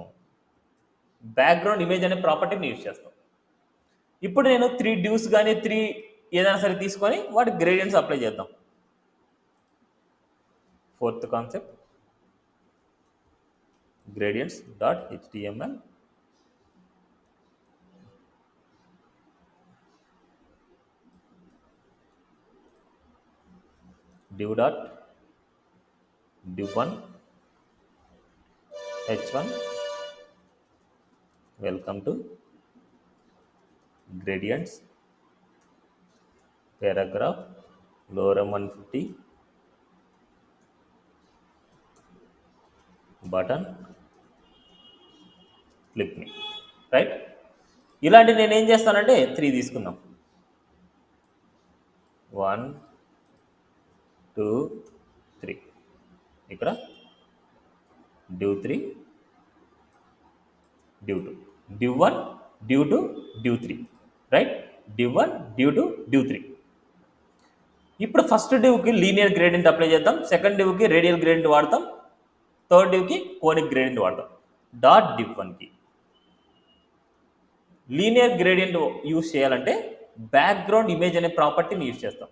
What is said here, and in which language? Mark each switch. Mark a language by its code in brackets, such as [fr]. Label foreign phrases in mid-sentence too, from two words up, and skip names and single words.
[en] background image [te] అనే [en] property-ni use [te] చేస్తాం. ఇప్పుడు నేను 3 డ్యూస్ కానీ 3 ఏదైనా సరే తీసుకొని వాటి [en] gradients apply [te] చేద్దాం. [en] 4th concept gradients dot HTML. div dot div1 h1 welcome to gradients paragraph lorem 150 button click me, రైట్? [te] ఇలాంటి నేను ఏం చేస్తానంటే 3 తీసుకుందాం. 1 2 3 ఇక్కడ div3 div2 div1 div2 div3, రైట్? [en] div1 div2 div3. [te] ఇప్పుడు [en] first div-ki linear gradient apply [te] చేద్దాం, [en] second div-ki radial gradient [te] వాడతాం, [en] third div-ki conic gradient [te] వాడతాం. [en] dot div1-ki linear gradient use [te] చేయాలంటే [en] background image [te] అనే [en] property-ni use [te] చేస్తాం.